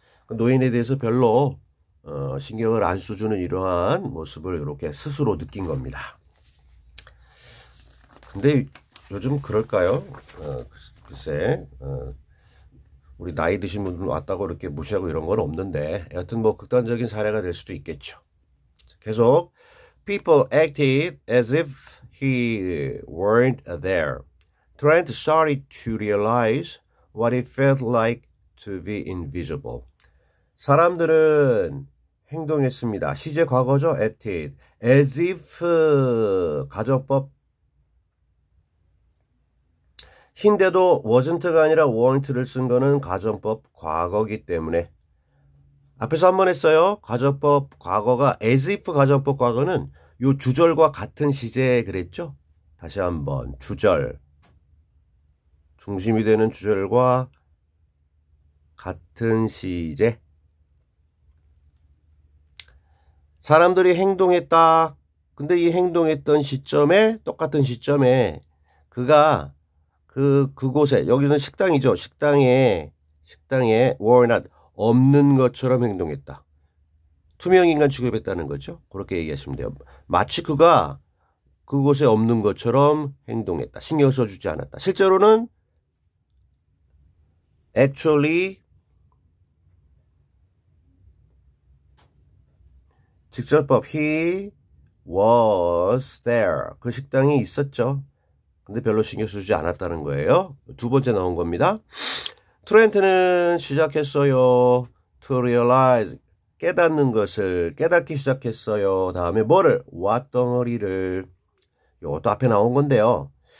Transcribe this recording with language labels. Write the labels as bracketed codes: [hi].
[ko] 노인에 대해서 별로 신경을 안 써주는 이러한 모습을 이렇게 스스로 느낀 겁니다. 근데 요즘 그럴까요? 글쎄 우리 나이 드신 분들 왔다고 이렇게 무시하고 이런 건 없는데 여하튼 뭐 극단적인 사례가 될 수도 있겠죠. 계속 [en] People acted as if he weren't there. Trent started to realize what it felt like to be invisible. [ko] 사람들은 행동했습니다. 시제 과거죠. acted. as if 가정법 힌데도 wasn't가 아니라 weren't를 쓴 거는 가정법 과거기 때문에 앞에서 한 번 했어요. 가정법 과거가 as if 가정법 과거는 요 주절과 같은 시제에 그랬죠. 다시 한번 주절 중심이 되는 주절과 같은 시제 사람들이 행동했다. 근데 이 행동했던 시점에 똑같은 시점에 그가 그곳에 여기는 식당이죠. 식당에 [en] were not [ko] 없는 것처럼 행동했다. 투명인간 취급했다는 거죠. 그렇게 얘기하시면 돼요. 마치 그가 그곳에 없는 것처럼 행동했다. 신경 써주지 않았다. 실제로는 actually 직설법 [en] he was there. [ko] 그 식당에 있었죠. 근데 별로 신경 쓰지 않았다는 거예요. 두 번째 나온 겁니다. 트렌트는 시작했어요. [en] to realize [ko] 깨닫는 것을 깨닫기 시작했어요. 다음에 뭐를? 왓덩어리를 이것도 앞에 나온 건데요.